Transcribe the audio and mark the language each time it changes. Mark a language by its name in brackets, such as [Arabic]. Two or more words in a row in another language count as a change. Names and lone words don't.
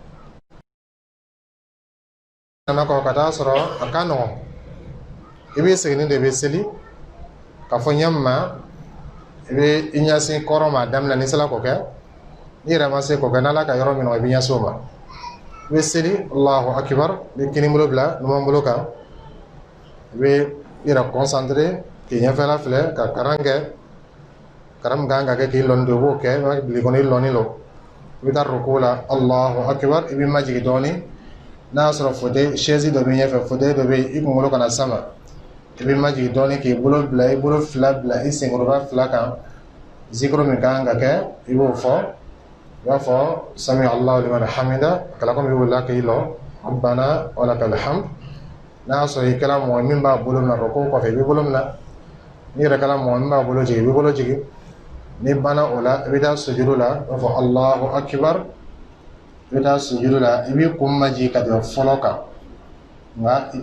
[Bambara] nana kɔ ka taa sɔrɔ a ka nɔgɔn i bɛ segin de bɛ seli ka fɔ ɲɛma i bɛ i ɲɛsin kɔrɔ ma daminɛ ni sela k'o kɛ ni yɛrɛ ma se k'o kɛ n'ala ka yɔrɔ min na i bɛ ɲɛsin o ma i bɛ seli [Arabic] الله أكبر [Bambara] i bɛ kini bolo bila numan bolo kan i bɛ i yɛrɛ concentré k'i ɲɛfɛla filɛ ka karan kɛ karan min kan ka kɛ k'i lɔnni don i b'o kɛ i b'a bili kɔnɔ i lɔnni lo i bɛ taa ruku la [Arabic] الله أكبر [Bambara] i bɛ majigin dɔɔni n'a y'a sɔrɔ [French] fauteuil chaise [Bambara] dɔ bɛ ɲɛfɛ fauteuil dɔ bɛ yen i kunkolo kana sama i bɛ majigin dɔɔni k'i bolo bila i bolo fila bila i senkɔrɔba fila kan zikiro min kan ka kɛ i b'o fɔ i b'a fɔ [Arabic] سمع الله لمن حمده [Bambara] kala kɔmi i wulila k'i lɔ [Arabic] ربنا ولك الحمد [Bambara] n'a y'a sɔrɔ i kɛra mɔgɔ min b'a bolo minɛ ruku kɔfɛ i bɛ bolo minɛ n'i yɛrɛ kɛra mɔgɔ min b'a bolo jigin i bɛ bolo jigin ni banna o la i bɛ taa sujudu la i b'a fɔ [Arabic] الله أكبر [Bambara] i bɛ taa sujudu la i b'i kun majigin ka tɛmɛ fɔlɔ kan nka i